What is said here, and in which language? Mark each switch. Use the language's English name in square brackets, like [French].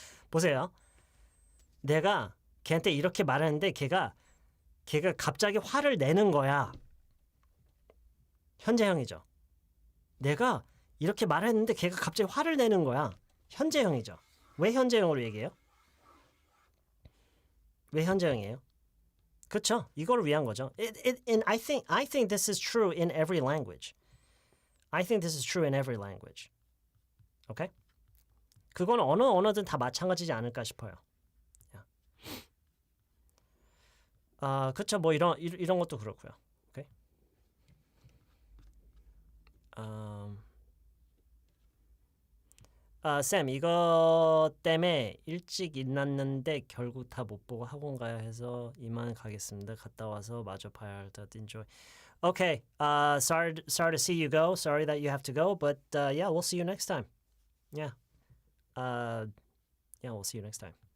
[Korean] 보세요. 내가 걔한테 이렇게 말했는데 걔가 갑자기 화를 내는 거야. 현재형이죠. 내가 이렇게 말했는데 걔가 갑자기 화를 내는 거야. 현재형이죠. 왜 현재형으로 얘기해요? 왜 현재형이에요? 그렇죠. 이걸 위한 거죠. [English] And I think this is true in every language. I think this is true in every language. 오케이? [Korean] 그건 어느 언어든 다 마찬가지지 않을까 싶어요. 그렇죠. 뭐 이런 것도 그렇고요. 오케이? 쌤, 이거 때문에 일찍 일났는데 결국 다 못 보고 학원 가야 해서 이만 가겠습니다. 갔다 와서 마저 봐야 할 듯. [English] Enjoy. Okay. Sorry to see you go. Sorry that you have to go. But yeah, we'll see you next time. Yeah. Yeah, we'll see you next time.